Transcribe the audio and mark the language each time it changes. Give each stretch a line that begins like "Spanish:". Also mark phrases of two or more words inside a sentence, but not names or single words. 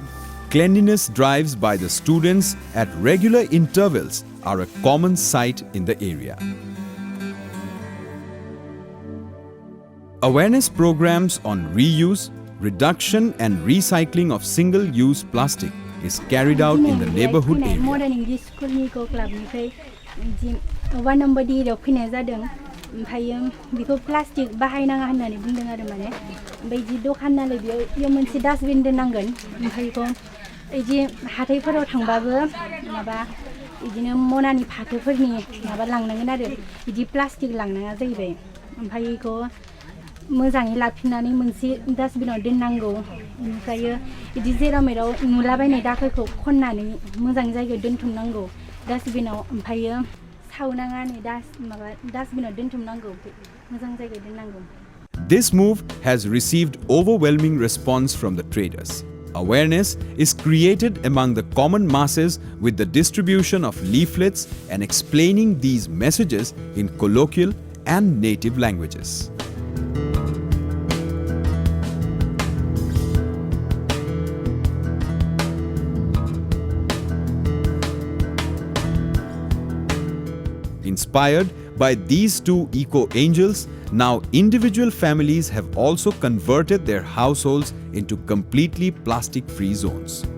English: Cleanliness drives by the students at regular intervals are a common sight in the area. Awareness programs on reuse, reduction and recycling of single-use plastic is carried out in the neighborhood area.
Bodo: Modern English School Eco Club निफ्राय one number D फैनाय जादों ओमफ्रायो बेखौ प्लास्टिक बाहायनाङा होननानै बुंदों आरो माने ओमफ्राय जि दखान नालाय बेयाव मोनसे डास्टबिन दोननांगोन ओमफ्राय बेखौ इदि हाथायफोराव थांबाबो माबा इदिनो मनानि फाथोफोरनि माबा लांनांगोन आरो इदि प्लास्टिक लांनाङा जाहैबाय ओमफ्राय बेखौ मोजाङै लाफिननानै मोनसे डास्टबिनाव दोननांगौ ओमफ्रायो इदि जेराव मेराव नुलाबायनाय दाखोरखौ खननानै मोजां जायगायाव दोनथुमनांगौ डास्टबिनाव ओमफ्रायो सावनाङा नै डास्टबिनाव दोनथुमनांगौ मोजां जायगायाव दोननांगौ.
English: This move has received overwhelming response from the traders. Awareness is created among the common masses with the distribution of leaflets and explaining these messages in colloquial and native languages. Inspired by these two eco-angels, now individual families have also converted their households into completely plastic-free zones.